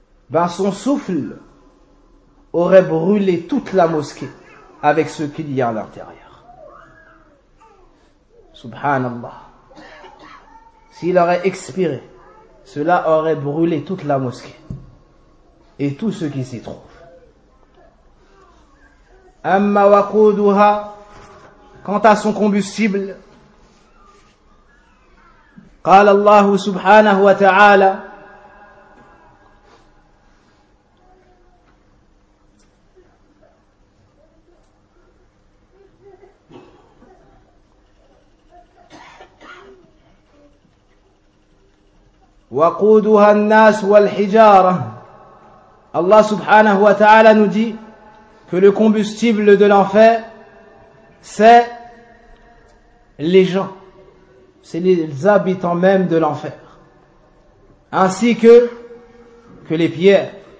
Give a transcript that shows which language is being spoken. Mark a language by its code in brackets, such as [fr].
[fr] ben son souffle aurait brûlé toute la mosquée avec ce qu'il y a à l'intérieur. Subhanallah. S'il aurait expiré, cela aurait brûlé toute la mosquée et tout ce qui s'y trouve. [ar] Amma waqoodouha. [fr] Quant à son combustible, [ar] قال الله سبحانه وتعالى وقودها الناس والحجارة. [fr] الله سبحانه وتعالى nous dit que le combustible de l'enfer, c'est les gens c'est les habitants même de l'enfer, ainsi que les pierres.